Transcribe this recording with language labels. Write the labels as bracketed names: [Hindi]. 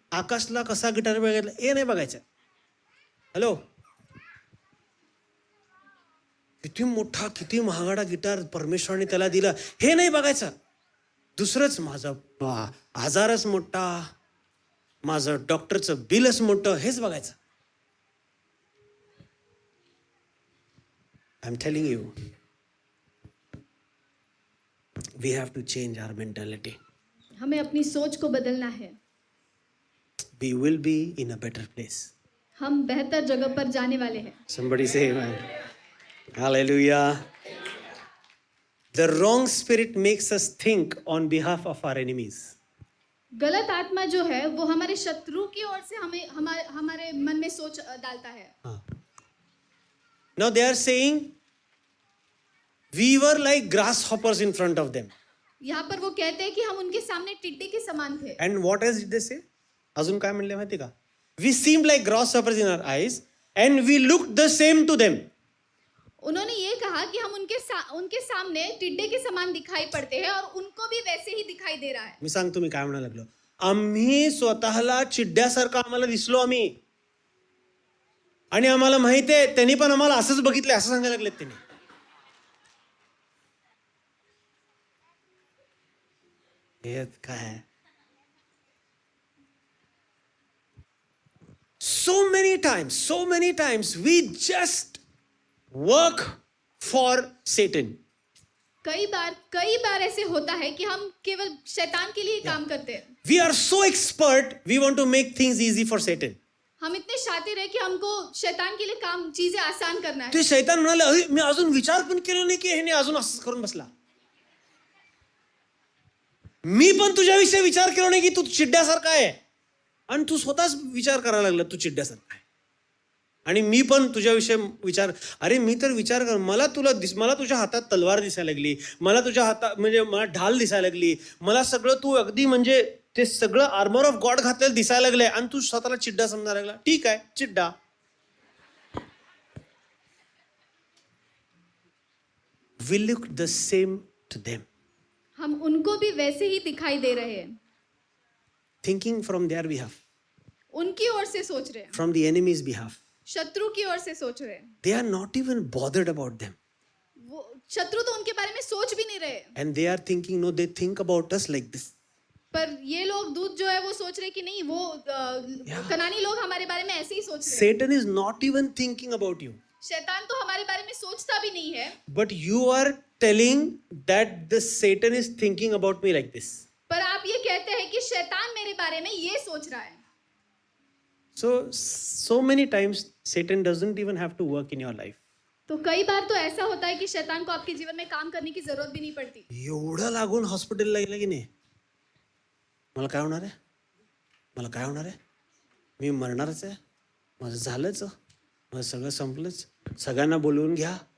[Marathi] आकाशला कसा गिटार बघितला हे नाही बघायचं. हॅलो, किती मोठा किती महागडा गिटार परमेश्वराने त्याला दिला हे नाही बघायचं. दुसरंच माझा आजारच मोठा, माझं डॉक्टरचं बिलच मोठं, हेच बघायचं. [English] I am telling you, we have to change our mentality. [Hindi] हमें अपनी सोच को बदलना है. [English] We will be in a better place. [Hindi] हम बेहतर जगह पर जाने वाले हैं. [English] Somebody say amen. Hallelujah. The wrong spirit makes us think on behalf of our enemies. [Hindi] गलत आत्मा जो है वो हमारे शत्रु की ओर से हमारे मन में सोच डालता है. [English] Now they are saying we were like grasshoppers in front of them. [Hindi] यहाँ पर वो कहते हैं कि हम उनके सामने टिड्डे के समान थे. [English] And what else did they say? [Marathi] अजून काय म्हणले माहिती का? [English] We seemed like grasshoppers in our eyes and we looked the same to them. [Hindi] उन्होंने ये कहा कि हम उनके सामने टिड्डे के समान दिखाई पड़ते हैं और उनको भी वैसे ही दिखाई दे रहा है. [Marathi] मी सांगतो मी काय म्हणायला लागलो. आम्ही स्वतःला चिड्ड्यासारखं आम्हाला दिसलो आम्ही. आणि आम्हाला माहिती आहे त्यांनी पण आम्हाला असंच बघितलं असं सांगायला लागलेत त्यांनी. हे काय? [English] So many times we just work for Satan. [Hindi] कई बार ऐसे होता है कि हम केवल शैतान के लिए काम करते हैं. [English] We are so expert, we want to make things easy for Satan. [Hindi] हम इतने शातिर है कि हमको शैतान के लिए चीजें आसान करना है. [Marathi] ते शैतान म्हणाले, अरे मी अजून विचार पण केला नाही की ह्याने अजून असं करून बसला. मी पण तुझ्याविषयी विचार केला नाही की तू चिड्ड्यासारखा आहे आणि तू स्वतःच विचार करायला लागला तू चिड्ड्यासारखा आहे. आणि मी पण तुझ्याविषयी विचार, अरे मी तर विचार कर, मला तुझ्या हातात तलवार दिसायला लागली, मला तुझ्या हातात म्हणजे मला ढाल दिसायला लागली, मला सगळं तू अगदी म्हणजे ते सगळं आर्मर ऑफ गॉड घातलेलं दिसायला लागलंय आणि तू स्वतःला चिड्डा समजायला लागला. ठीक आहे, चिड्डा. [English] We look the same to them. [Hindi] हम उनको भी वैसे ही दिखाई दे रहे हैं. [English] Thinking from their behalf. [Hindi] उनकी ओर से सोच रहे हैं. [English] From the enemy's behalf. [Hindi] शत्रु की ओर से सोच रहे हैं. [English] They are not even bothered about them. [Hindi] वो शत्रु तो उनके बारे में सोच भी नहीं रहे. [English] And they are thinking, no, they think about us like this. [Hindi] पर ये लोग दूत जो है वो सोच रहे कि नहीं, वो कनानी लोग हमारे बारे में ऐसे ही सोच रहे हैं. [English] Satan is not even thinking about you. [Hindi] शैतान तो हमारे बारे में सोचता भी नहीं है. [English] But you are telling that the Satan is thinking about me like this. [Hindi] पर आप ये कहते हैं कि शैतान मेरे बारे में ये सोच रहा है. [English] So many times Satan doesn't even have to work in your life. [Hindi] तो कई बार तो ऐसा होता है कि शैतान को आपके जीवन में काम करने की जरूरत भी नहीं पड़ती. [Marathi] एवढं लागून हॉस्पिटलला गेलं की नाही, मला काय होणार आहे, मी मरणारच आहे, माझं झालंच, माझं सगळं संपलंच, सगळ्यांना बोलवून घ्या.